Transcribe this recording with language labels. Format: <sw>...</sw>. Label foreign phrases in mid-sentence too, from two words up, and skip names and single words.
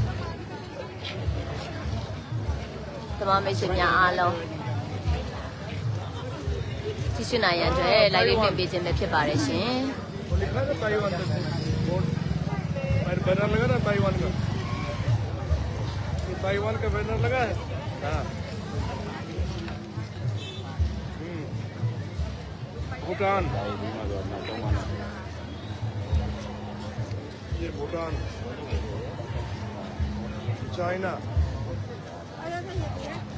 <my>သမားမိတ်ဆွေများအားလုံးကြည့်ရှုနိုင်ရတဲ့ live လေးတင်ပေးခြင်းပဲဖြစ်ပါတယ်ရှင်</my> <hi>वो लिखा था ताइवान पे बोर्ड बैनर लगा ना ताइवान का ये ताइवान का बैनर लगा है हाँ भूटान ये भूटान चाइना</hi>